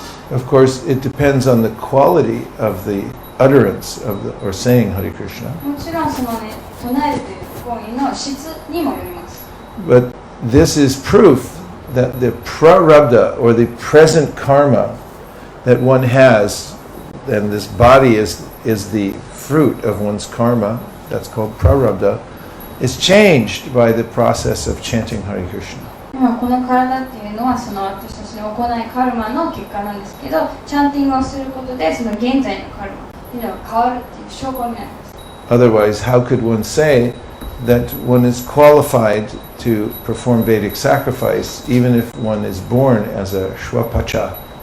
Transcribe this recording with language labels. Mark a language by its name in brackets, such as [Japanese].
[English] Of course, it depends on the quality of the utterance of the, or saying Hare Krishna. [Japanese] もちろんそのね、唱えるという行為の質にもよります。 [English] But this is proof that the prarabdha, or the present karma that one has, and this body is the fruit of one's karma, that's called prarabdha, is changed by the process of chanting Hare Krishna. [Japanese] 今この体っていうのはその私たちの行いカルマの結果なんですけど、チャンティングをすることでその現在のカルマっていうのが変わるっていう証拠になります。 [English] Otherwise, how could one say that one is qualified to perform Vedic sacrifice even if one is born as a Shwapacha?